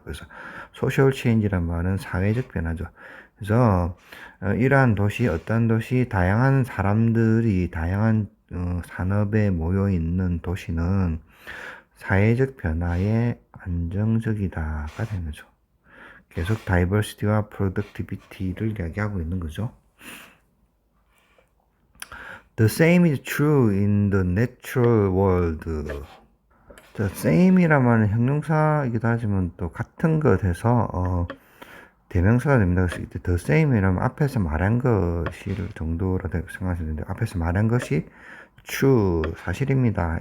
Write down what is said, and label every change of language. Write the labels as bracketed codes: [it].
[ko] 그래서 [en] social change [ko] 란 말은 사회적 변화죠. 그래서 이러한 도시, 어떤 도시, 다양한 사람들이 다양한 산업에 모여 있는 도시는 사회적 변화에 안정적이다가 되는 거죠. 계속 다이버시티와 프로덕티비티를 이야기하고 있는 거죠. [en] The same is true in the natural world. [ko] 자, same이란 말은 형용사이기도 하지만 또 같은 것에서 대명사가 됩니다. 그래서 이때 the same이라면 앞에서 말한 것이 정도로 생각하시면 되는데 앞에서 말한 것이 true, 사실입니다.